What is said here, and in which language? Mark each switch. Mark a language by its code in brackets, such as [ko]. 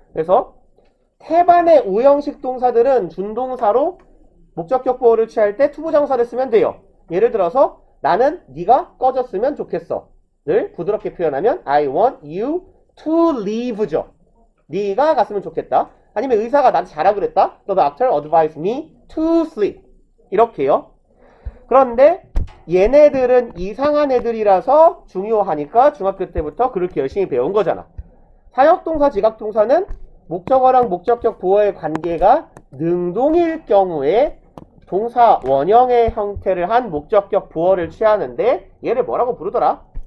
[ko] 그래서 태반의 5형식 동사들은 준동사로 목적격 보어를 취할 때 투부정사를 쓰면 돼요. 예를 들어서 나는 네가 꺼졌으면 좋겠어 를 부드럽게 표현하면 [en] I want you to leave [ko] 죠. 네가 갔으면 좋겠다. 아니면 의사가 나한테 자라 그랬다. [en] The doctor advised me to sleep. [ko] 이렇게요. 그런데 얘네들은 이상한 애들이라서 중요하니까 중학교 때부터 그렇게 열심히 배운 거잖아. 사역동사, 지각동사는 목적어랑 목적격 보어의 관계가 능동일 경우에 동사 원형의 형태를 한 목적격 보어를 취하는데 얘를 뭐라고 부르더라?